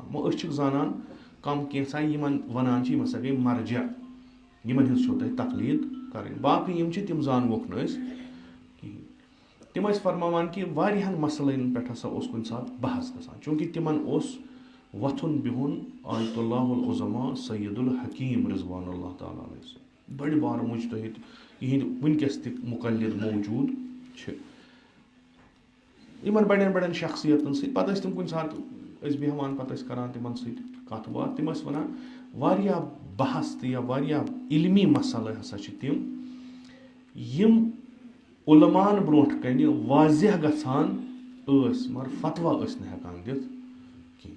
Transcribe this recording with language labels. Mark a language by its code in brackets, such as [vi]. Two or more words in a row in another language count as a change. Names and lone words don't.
[ks] وۄنۍ أسۍ چھِکھ زانان کم کینٛژھا یِمن ونان چھِ یِم ہسا گٔے مرجع یِمن ہٕنٛز چھو تۄہہِ تقلیٖد کرٕنۍ. باقٕے یِم چھِ تِم زانوکھ نہٕ أسۍ کِہیٖنۍ. تِم ٲسۍ فرماوان کہِ واریاہن مسلن پٮ۪ٹھ ہسا اوس کُنہِ ساتہٕ بحث گژھان چوٗنٛکہِ تِمن اوس وۄتھُن بِہُن آیت اللہ العظما سید الحکیم [ar] رضوان اللہ تعالیٰ علیہ [ks] بٔڑۍ بارٕ مُجتہد یِہِنٛدۍ وٕنکٮ۪س تہِ مُقلِد موجوٗد چھِ یِمن بڑٮ۪ن بڑٮ۪ن شخصیتن سۭتۍ. پتہٕ ٲسۍ تِم کُنہِ ساتہٕ ٲسۍ بیٚہوان پتہٕ ٲسۍ کران تِمن سۭتۍ کتھ باتھ. تِم ٲسۍ ونان واریاہ بحث تہٕ یا واریاہ علمی مسلہٕ ہسا چھِ تِم یِم علماءن برونٛٹھ کنہِ واضح گژھان ٲسۍ مگر فتوا ٲسۍ نہٕ ہٮ۪کان دِتھ کینٛہہ.